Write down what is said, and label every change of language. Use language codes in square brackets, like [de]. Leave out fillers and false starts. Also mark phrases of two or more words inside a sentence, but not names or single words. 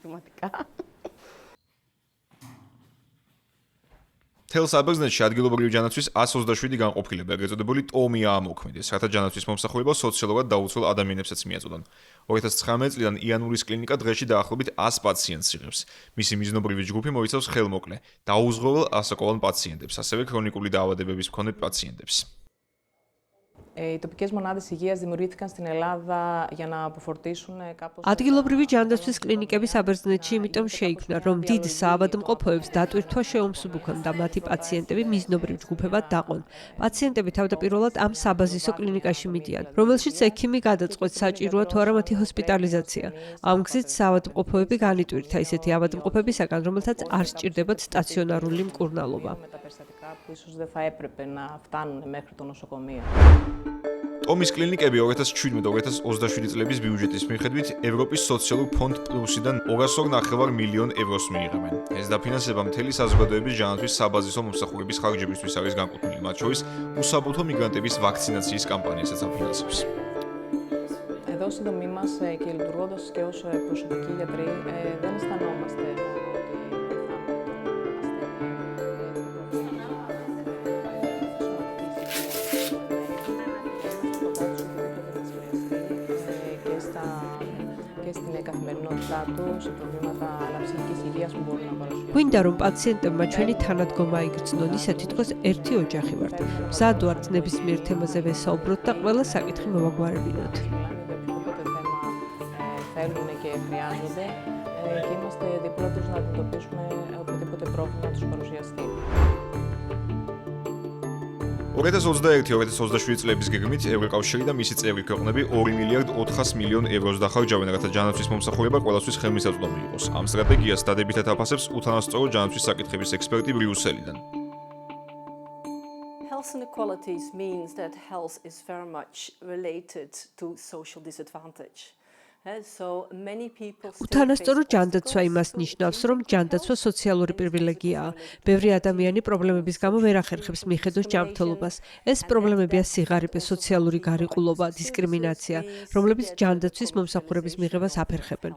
[ka] მთელ საბერძნეთში ადგილობრივი ჯანაცვის 127 განყოფილება, ეგრეთ წოდებული ტომია ამოქმედეს, რათა ჯანაცვის მომსახურება სოციალურად დაუცველ ადამიანებსაც მიაწოდონ. 2019 წლიდან იანულის კლინიკა დღეში დაახლოებით 100 პაციენტს იღებს. მისი მიზნობრივი ჯგუფი მოიცავს ხელმოკლე, დაუზღვეულ ასაკოვან პაციენტებს, ასევე ქრონიკული დაავადებების მქონე პაციენტებს. [el] Οι τοπικές μονάδες υγείας δημιουργήθηκαν στην Ελλάδα για να αποφορτήσουν κάπως. [ka] ადგილობრივი ჯანდაცვის კლინიკები საბერძნეთში იმიტომ შეიქმნა, რომ დიდ საავადმყოფოებს დატვირთვა შეუმსუბუქონ და მათი პაციენტები მიზნობრივ ჯგუფებად დაყონ. პაციენტები თავდაპირველად ამ საბაზისო კლინიკაში მიდიან, რომელშიც ექიმი გადაწყვეტს საჭიროა თუ არა მათი ჰოსპიტალიზაცია. ამ გზით საავადმყოფოები განიტვირთა ისეთი ავადმყოფებისაგან, რომელთაც არ სჭირდებათ სტაციონარული მკურნალობა. [el] Που ίσως δεν θα έπρεπε να φτάνουν μέχρι το νοσοκομείο. [ka] ტომის კლინიკები 2017-2027 წლების ბიუჯეტის მიხედვით ევროპის სოციალურ ფონდ პლუსიდან 202,5 მილიონ ევროს მიიღებენ. ეს დაფინანსება მთელი საზოგადოების ჯანაცვის საბაზისო მომსახურების ხარჯებისთვის არის განკუთვნილი, მათ შორის უსაბუთო მიგრანტების ვაქცინაციის კამპანიასაც აფინანსებს. [el] Εδώ στη δομή μας και λειτουργώντας και ως προσωπικοί γιατροί δεν αισθανόμαστε στην καθημερινότητά του σε προβλήματα ψυχικής υγείας που μπορούν να παρουσιάσουν. [ka] გვინდა რომ პაციენტებმა ჩვენი თანადგომა იგრძნონ, ისე თითქოს ერთი ოჯახი ვართ. მზად ვართ ნებისმიერ თემაზე ვესაუბროთ და ყველა საკითხი მოვაგვარებინოთ. [el] Θέλουν και χρειάζονται και είμαστε δίπλα τους να αντιμετωπίσουμε οποιοδήποτε πρόβλημα τους παρουσιαστεί. [ka] 2021-2027 წლების გეგმით ევროკავშირი და მისი წევრი ქვეყნები 2 მილიარდ 400 მილიონ ევროს დახარჯავენ, რათა ჯანაცვის მომსახურება ყველასთვის ხელმისაწვდომი იყოს. ამ სტრატეგიას დადებითად აფასებს უთანასწორო ჯანაცვის საკითხების ექსპერტი ბრიუსელიდან. [en] Health inequalities means that health is very much related to social disadvantage. [ka] უთანასწორო ჯანდაცვა იმას ნიშნავს, რომ ჯანდაცვა სოციალური პრივილეგიაა. ბევრი ადამიანი პრობლემების გამო ვერ ახერხებს მიხედოს ჯანმრთელობას. ეს პრობლემებია სიღარიბე, სოციალური გარიყულობა, დისკრიმინაცია, რომლებიც ჯანდაცვის მომსახურების მიღებას აფერხებენ.